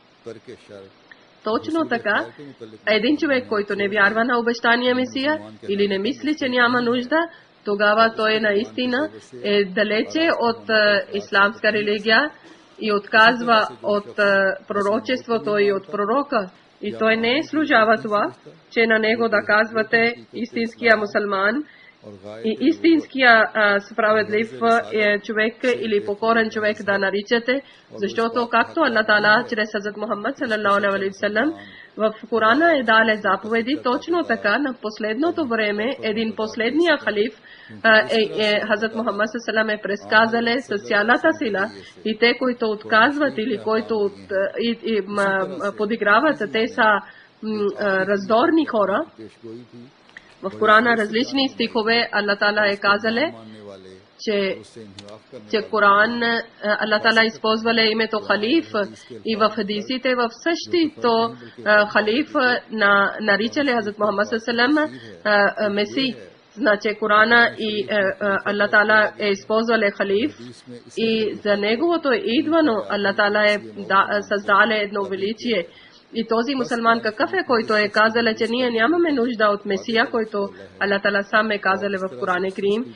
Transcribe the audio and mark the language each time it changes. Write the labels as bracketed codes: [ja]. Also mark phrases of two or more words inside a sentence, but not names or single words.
[bg] Точно така, един човек, който не вярва на обещания Месия или не мисли, че няма нужда, тогава той наистина е далече от исламска религия и отказва от пророчеството и от пророка. И той не служава това, че на него да казвате истинския мусулман и истинския справедлив човек или покорен човек да наричате, защото както Аллах Таала чрез Хазрат Мухаммад [ar] صلى الله عليه وسلم [bg] в Корана е дале заповеди, точно така на последното време един последния халиф Хазрат Мухаммад [ar] صلى الله عليه وسلم [bg] е предсказале с цялата сила и те, които отказват или които подиграват, те са раздорни хора. В Корана различни стихове Аллах Таала е казале, че Коран Аллах Таала използвале името халиф и в хадисите в същото халиф наричали Хазрат Мухаммад [ar] صلى الله عليه وسلم [bg] Меси. Значи Корана и Аллах Таала е използвале халиф и за неговото идвано Аллах Таала е създале едно величие. И този мусулман какъв е, който е казал, че ние нямаме нужда от Месия, който Аллах Таала сам е казал в Коран Крим.